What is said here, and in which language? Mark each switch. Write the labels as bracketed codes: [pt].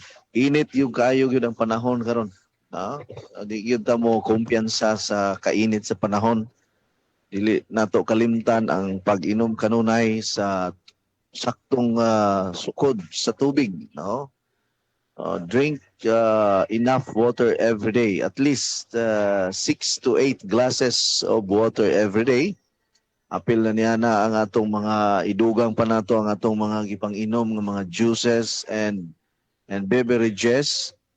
[ceb] Init yung kayo yun ang panahon karon. Di yun ta mo kumpiyansa sa kainit sa panahon. Dili nato kalimtan ang pag-inom kanunay sa saktong sukod sa tubig, no? [en] Drink enough water every day, at least 6 to 8 glasses of water every day. [ceb] Apil na niya na ang atong mga idugang pa nato ang atong mga gipang-inom ng mga [en] juices and beverages.